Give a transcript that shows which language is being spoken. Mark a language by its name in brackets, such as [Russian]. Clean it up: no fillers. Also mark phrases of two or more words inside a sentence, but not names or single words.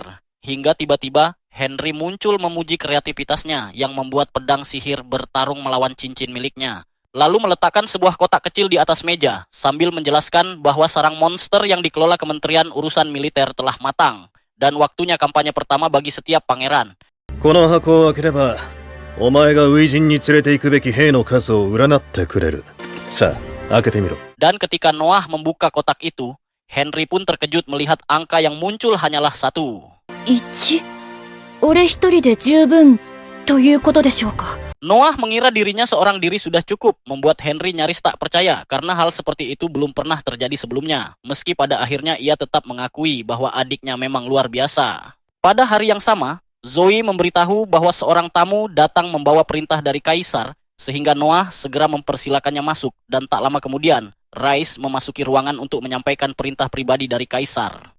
[Indonesian] Hingga tiba-tiba Henry muncul memuji kreativitasnya yang membuat pedang sihir bertarung melawan cincin miliknya. Lalu meletakkan sebuah kotak kecil di atas meja, sambil menjelaskan bahwa sarang monster yang dikelola Kementerian Urusan Militer telah matang, dan waktunya kampanye pertama bagi setiap pangeran. [Japanese] この箱を開ければ、お前が初陣に連れて行くべき兵の数を占ってくれる。さあ、開けてみろ。 [Indonesian] Dan ketika Noah membuka kotak itu, Henry pun terkejut melihat angka yang muncul hanyalah 1. [Japanese] 1? 俺一人で十分ということでしょうか。 [Indonesian] Noah mengira dirinya seorang diri sudah cukup, membuat Henry nyaris tak percaya karena hal seperti itu belum pernah terjadi sebelumnya. Meski pada akhirnya ia tetap mengakui bahwa adiknya memang luar biasa. Pada hari yang sama, Zoe memberitahu bahwa seorang tamu datang membawa perintah dari Kaisar, sehingga Noah segera mempersilakannya masuk dan tak lama kemudian, Rice memasuki ruangan untuk menyampaikan perintah pribadi dari Kaisar.